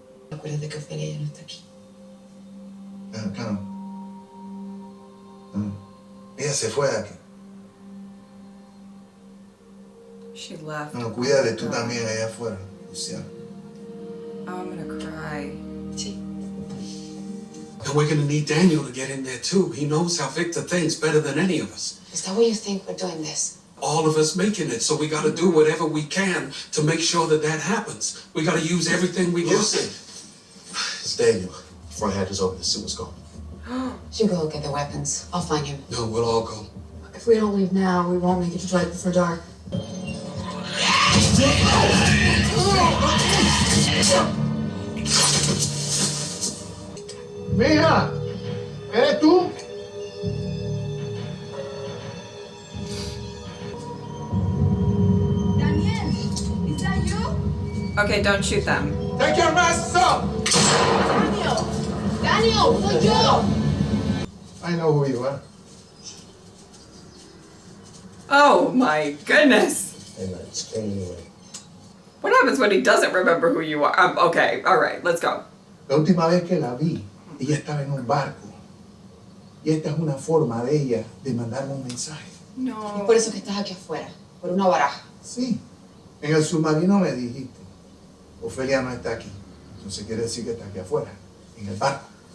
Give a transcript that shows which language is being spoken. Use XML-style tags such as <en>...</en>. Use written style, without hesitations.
<es>Acuérdate que Ofelia ya no está aquí. Claro. Ella se fue de aquí.</es> <en>She left.</en> <es>No, cuídate tú también allá afuera, Luciana.</es> <en>Oh, I'm gonna cry.</en> <es>Sí.</es> <en>And we're gonna need Daniel to get in there too. He knows how Victor thinks better than any of us. Is that why you think we're doing this? All of us making it, so we gotta do whatever we can to make sure that happens. We gotta use everything we got. Lucy, it's Daniel. Front hatch is open. The suit was gone. You go get the weapons. I'll find him. No, we'll all go. If we don't leave now, we won't make it to right before dark.</en> <es>Mija, ¿eres tú?</es> <en>Daniel, is that you? Okay, don't shoot them. Take your masks off!</en> <es>Daniel, soy yo!</es> <en>I know who you are. Oh my goodness. Hey, man, explain anyway. What happens when he doesn't remember who you are? Okay, all right, let's go.</en> <es>La última vez que la vi, ella estaba en un barco. Y esta es una forma de ella de mandarme un mensaje. No. Es por eso que estás aquí afuera, por una baraja. Sí. En el submarino me dijiste, Ofelia no está aquí. Entonces quiere decir que está aquí afuera, en el barco.</es>